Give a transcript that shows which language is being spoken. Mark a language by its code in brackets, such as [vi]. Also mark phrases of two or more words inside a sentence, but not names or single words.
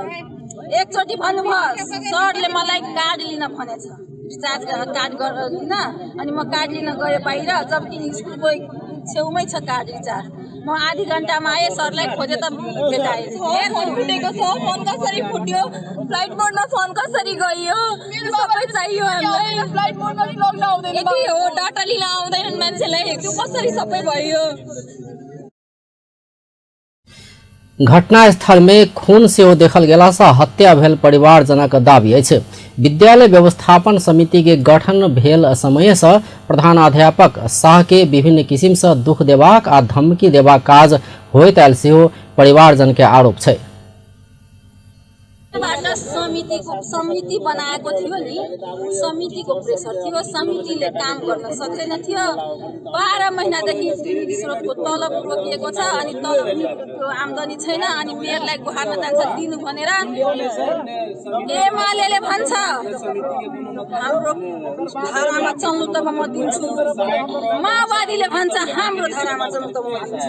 [ne] एकचोटि भन्नुभयो सरले मलाई कार्ड लिन भनेछ, [en] recharge card [ne] लिन, अनि म कार्ड लिन गएँ बाहिर, जबकि स्कुलको छेउमै छ [en] card recharge. [ne] म आधी घन्टामा आएँ, सरलाई खोजे त भेटाएँ। फोन फुटेको छ, फोन कसरी फुट्यो, फ्लाइट मोडमा फोन कसरी गयो, त्यो सबै चाहियो हामीलाई। फ्लाइट मोडमा नि लग्न आउँदैन, यति हो डाटा लिन आउँदैन मान्छेलाई, त्यो कसरी सबै भयो। [mai] घटनास्थल में खून सेहो देखल गेला से हत्या भेल परिवारजनक दावी अछि। विद्यालय व्यवस्थापन समिति के गठन भेल समय से प्रधानाध्यापक शाह के विभिन्न किसिम से दुख देबाक आ धमकी देबाक काज होइत आयल सेहो परिवारजन के आरोप छै। [ne] समिति बनाएको थियो नि, समितिको प्रेसर थियो, समितिले काम गर्न सक्दैन थियो। 12 महिनादेखि स्रोतको तलब रोकिएको छ, अनि तलबको आम्दानी छैन, अनि मेयरलाई गुहार्न जान्छ दिनु भनेर एमालेले भन्छ हाम्रो धारामा चल्नु त म दिन्छु, माओवादीले भन्छ हाम्रो धारामा चल्नु त म दिन्छु।